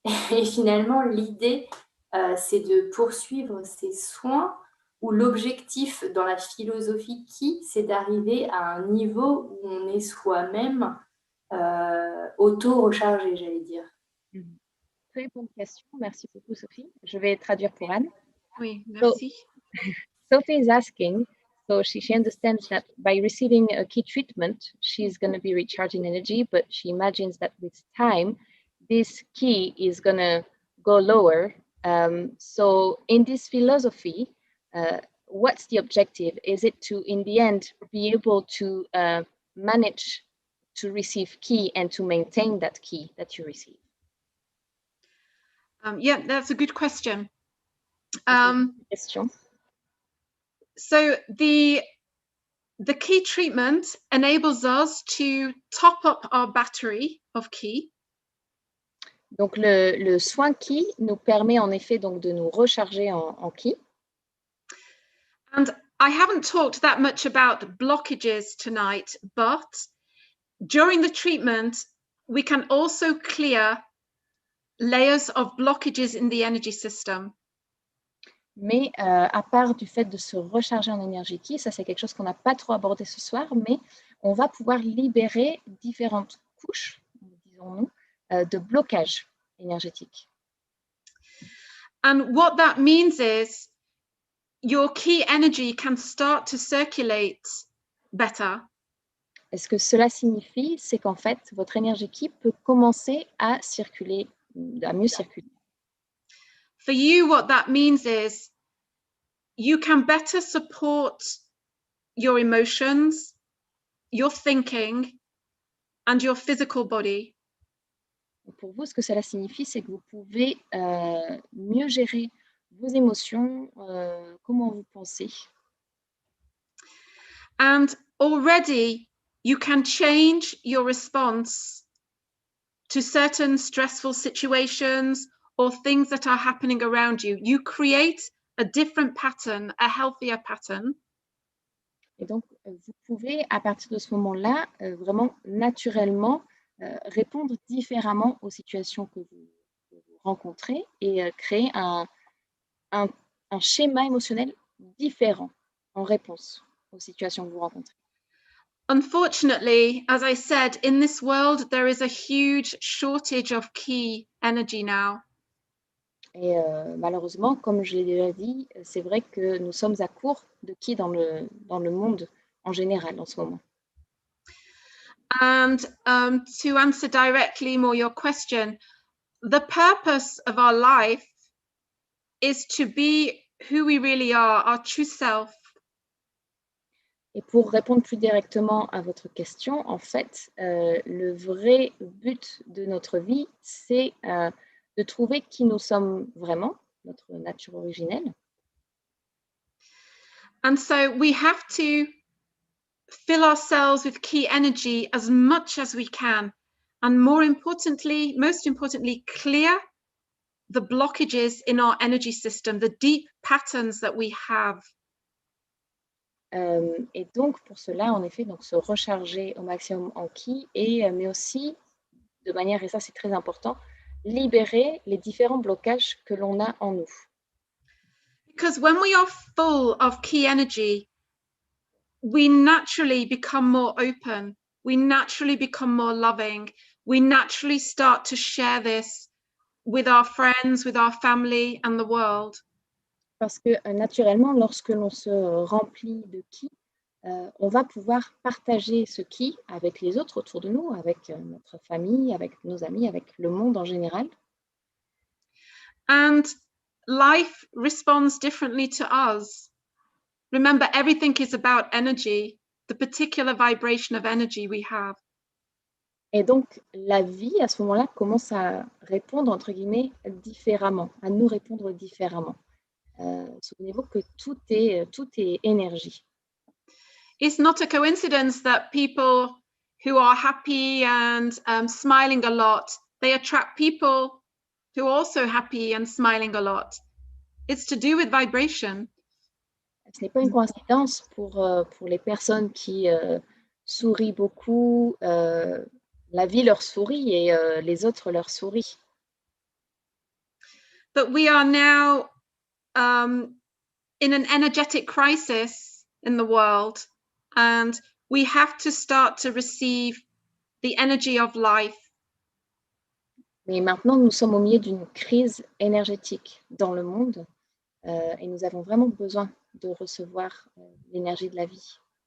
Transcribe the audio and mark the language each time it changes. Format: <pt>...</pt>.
<fr>Et finalement, l'idée, c'est de poursuivre ces soins où l'objectif dans la philosophie c'est d'arriver à un niveau où on est soi-même auto-rechargé, j'allais dire. Très bonne question. Merci beaucoup, Sophie. Je vais traduire pour Anne. Oui, merci.</fr> <en>Sophie is asking, so she understands that by receiving a key treatment, she's going to be recharging energy, but she imagines that with time, this key is going to go lower. So in this philosophy, what's the objective? Is it to, in the end, be able to manage to receive key and to maintain that key that you receive? Yeah, that's a good question. Question. So the key treatment enables us to top up our battery of key.</en> <fr>Donc le soin ki nous permet en effet donc de nous recharger en ki.</fr> <en>And I haven't talked that much about blockages tonight, but during the treatment, we can also clear layers of blockages in the energy system.</en> <fr>Mais à part du fait de se recharger en énergie ki, ça c'est quelque chose qu'on n'a pas trop abordé ce soir, mais on va pouvoir libérer différentes couches, disons-nous, de blocage énergétique.</fr> <en>And what that means is your key energy can start to circulate better.</en> <fr>Et ce que cela signifie, c'est qu'en fait, votre énergie ki peut commencer à circuler, à mieux circuler.</fr> <en>For you, what that means is you can better support your emotions, your thinking, and your physical body.</en> <fr>Pour vous, ce que cela signifie, c'est que vous pouvez mieux gérer vos émotions, comment vous pensez.</fr> <en>And already you can change your response to certain stressful situations or things that are happening around you. You create a different pattern, a healthier pattern.</en> <fr>Et donc, vous pouvez, à partir de ce moment-là, vraiment naturellement répondre différemment aux situations que vous rencontrez et créer un schéma émotionnel différent en réponse aux situations que vous rencontrez.</fr> <en>Unfortunately, as I said, in this world, there is a huge shortage of key energy now.</en> <fr>Et malheureusement, comme je l'ai déjà dit, c'est vrai que nous sommes à court de qui dans le monde en général en ce moment.</fr> <en>And to answer directly more your question, the purpose of our life is to be who we really are, our true self.</en> <fr>Et pour répondre plus directement à votre question, en fait, le vrai but de notre vie, c'est de trouver qui nous sommes vraiment, notre nature originelle.</fr> <en>And so we have to fill ourselves with key energy as much as we can. And most importantly, clear the blockages in our energy system, the deep patterns that we have.</en> <fr>Et donc, pour cela, en effet, donc, se recharger au maximum en ki, mais aussi, de manière, et ça c'est très important, libérer les différents blocages que l'on a en nous.</fr> <en>Because when we are full of key energy, we naturally become more open. We naturally become more loving. We naturally start to share this with our friends, with our family and the world.</en> <fr>Parce que naturellement, lorsque l'on se remplit de ki, on va pouvoir partager ce ki avec les autres autour de nous, avec notre famille, avec nos amis, avec le monde en général.</fr> <en>And life responds differently to us. Remember, everything is about energy, the particular vibration of energy we have.</en> <fr>Et donc, la vie, à ce moment-là, commence à répondre, entre guillemets, différemment, à nous répondre différemment. Souvenez-vous que tout est énergie.</fr> <en>It's not a coincidence that people who are happy and smiling a lot, they attract people who are also happy and smiling a lot. It's to do with vibration.</en> <fr>Ce n'est pas une coïncidence pour les personnes qui sourient beaucoup. La vie leur sourit et les autres leur sourient.</fr> <en>But we are now in an energetic crisis in the world, and we have to start to receive the energy of life.</en> <fr>Mais maintenant, nous sommes au milieu d'une crise énergétique dans le monde et nous avons vraiment besoin de recevoir l'énergie de la vie.</fr>